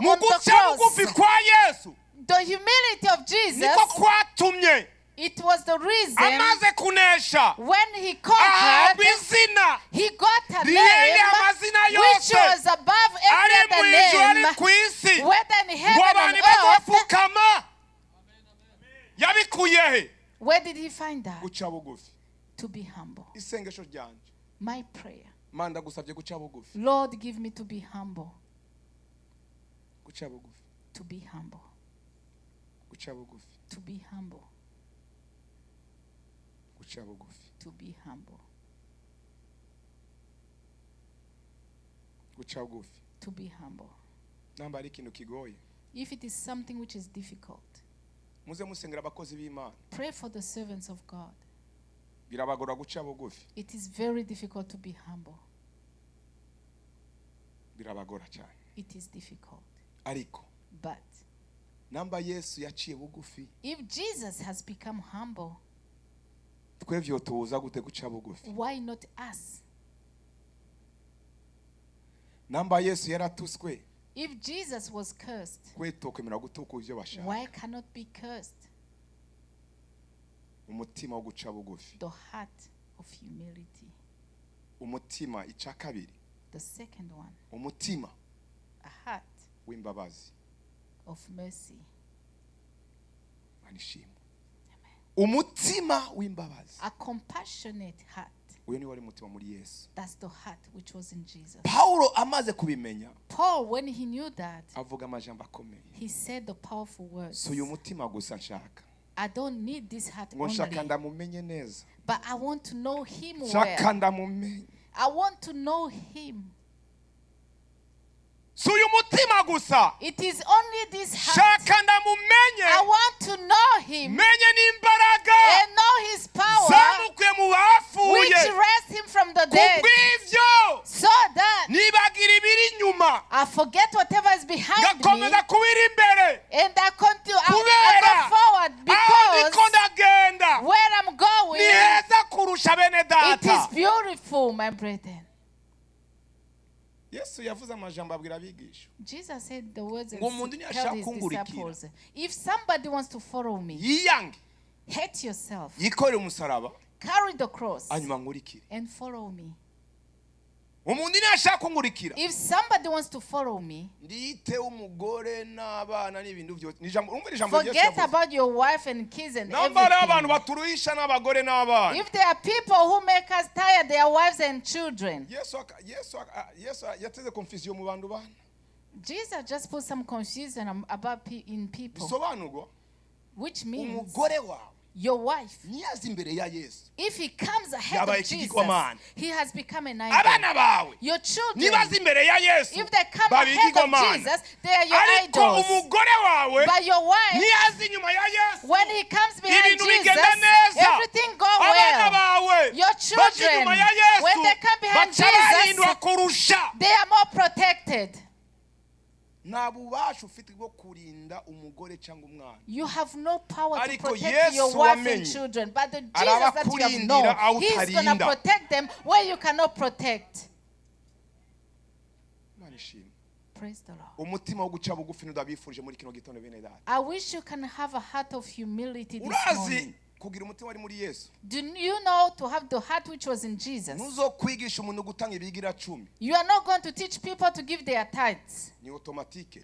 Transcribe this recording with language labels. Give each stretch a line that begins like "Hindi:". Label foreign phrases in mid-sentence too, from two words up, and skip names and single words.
Rundi: Mu
English: on the
Rundi: guca bugufi
English: cross.
Rundi: kwa Yesu
English: The humility of Jesus,
Rundi: niko kwatumye
English: it was the reason
Rundi: amaze kunesha
English: when he
Rundi: ahabwa
English: conquered,
Rundi: izina
English: he got a
Rundi: rirenge
English: name
Rundi: amazina
English: which
Rundi: yose
English: was above
Rundi: ari
English: every
Rundi: mu
English: other
Rundi: ijuru ari
English: name,
Rundi: ku isi
English: whether in
Rundi: ngo
English: heaven and
Rundi: abantu
English: earth.
Rundi: bazapfukama. Yabikuye he?
English: Where did he find that?
Rundi: Guca bugufi.
English: To be humble.
Rundi: Isengesho ryanje,
English: My prayer,
Rundi: Mana ndagusabye guca bugufi.
English: Lord, give me to be humble.
Rundi: Guca bugufi.
English: To be humble.
Rundi: Guca bugufi.
English: To be humble.
Rundi: Guca bugufi.
English: To be humble.
Rundi: Guca bugufi.
English: To be humble.
Rundi: Namba ari ikintu kigoye,
English: If it is something which is difficult,
Rundi: muze musengera abakozi b'Imana.
English: pray for the servants of God.
Rundi: Birabagora guca bugufi.
English: It is very difficult to be humble.
Rundi: Birabagora cyane.
English: It is difficult.
Rundi: Ariko
English: But
Rundi: namba Yesu yaciye bugufi,
English: if Jesus has become humble,
Rundi: twevyo tuza gute guca bugufi?
English: why not us?
Rundi: Namba Yesu yaratuswe,
English: If Jesus was cursed,
Rundi: kwe tokemera gutuka ivyo bashaka.
English: why cannot be cursed?
Rundi: Umutima wo guca bugufi.
English: The heart of humility.
Rundi: Umutima ica kabiri.
English: The second one,
Rundi: Umutima
English: a heart
Rundi: w'imbabazi.
English: of mercy.
Rundi: Manishimwe. umutima w'imbabazi.
English: A compassionate heart.
Rundi: Uyu ni wari umutima muri Yesu.
English: That's the heart which was in Jesus.
Rundi: Paulo amaze kubimenya,
English: Paul, when he knew that,
Rundi: avuga amajambo akomeye.
English: he said the powerful words.
Rundi: So uyu mutima gusa nshaka.
English: I don't need this heart
Rundi: Ngo nshaka
English: only,
Rundi: ndamumenye neza.
English: but I want to know him
Rundi: Nshaka
English: well.
Rundi: ndamumenye.
English: I want to know him.
Rundi: So uyu mutima gusa.
English: It is only this heart.
Rundi: Nshaka ndamumenye.
English: I want to know him
Rundi: Menye n'imbaraga.
English: and know his power,
Rundi: Zamukuye mu
English: which
Rundi: bapfuye.
English: raised him from the dead,
Rundi: Kubw'ivyo
English: so that
Rundi: nibagira ibiri inyuma.
English: I forget whatever is behind me
Rundi: Gakomeza kubira imbere.
English: and I continue. I
Rundi: Kubera
English: go forward
Rundi: aho niko
English: because
Rundi: ndagenda
English: where I'm
Rundi: ni
English: going,
Rundi: heza kurusha bene
English: it is
Rundi: data.
English: beautiful, my brethren.
Rundi: Yesu yavuze amajambo abwira abigisha.
English: Jesus said the words and
Rundi: Ngo umuntu
English: tell
Rundi: ntiyashaka
English: his
Rundi: kungurikira.
English: disciples, if somebody wants to follow me,
Rundi: Yiyange,
English: hate yourself,
Rundi: yikorere umusaraba,
English: carry the cross,
Rundi: hanyuma nkurikire.
English: and follow me.
Rundi: Umuntu ntiyashaka kunkurikira.
English: If somebody wants to follow me,
Rundi: Ndiyite umugore n'abana n'ibintu byose. Ni ijambo, umva ijambo Yesu
English: forget
Rundi: yavuze.
English: about your wife and kids and
Rundi: Namba ari abantu
English: everything.
Rundi: baturuhisha n'abagore n'abana.
English: If there are people who make us tired, their wives and children,
Rundi: Yesu yateze confusion mu bantu bana.
English: Jesus just put some confusion about in people,
Rundi: Bisobanurwa
English: which means
Rundi: umugore wawe
English: your wife,
Rundi: niyaza imbere ya Yesu.
English: if he comes ahead
Rundi: Yabaye
English: of Jesus,
Rundi: ikigirwamana.
English: he has become an
Rundi: Abana
English: idol.
Rundi: bawe
English: Your children,
Rundi: nibaza imbere ya Yesu.
English: if they come
Rundi: Baba
English: ahead of
Rundi: ikigirwamana.
English: Jesus, they are your
Rundi: Ariko
English: idols.
Rundi: umugore wawe
English: But your wife,
Rundi: niyaza inyuma ya Yesu.
English: when he comes behind
Rundi: Ibintu
English: Jesus,
Rundi: bigenda neza.
English: everything go
Rundi: Abana
English: well.
Rundi: bawe
English: Your
Rundi: baje
English: children,
Rundi: inyuma ya Yesu.
English: when they come behind
Rundi: Baca barindwa
English: Jesus,
Rundi: kurusha.
English: they are more protected.
Rundi: Nta bubasha ufite bwo kurinda umugore cyangwa umwana.
English: You have no power to
Rundi: Ariko
English: protect
Rundi: Yesu
English: your wife and
Rundi: wamenye.
English: children, but the Jesus
Rundi: Araba
English: that you have
Rundi: kurindira aho
English: known, He's going to
Rundi: utarinda.
English: protect them where you cannot protect.
Rundi: Imana ishimwe.
English: Praise the Lord.
Rundi: Umutima wo guca bugufi ndabifurije muri kino gitondo bene data.
English: I wish you can have a heart of humility this
Rundi: Urazi
English: morning.
Rundi: kugira umutima wari muri Yesu.
English: Do you know to have the heart which was in Jesus?
Rundi: Ntuzokwigisha umuntu gutanga ibigira 10.
English: You are not going to teach people to give their tithes.
Rundi: Ni automatique.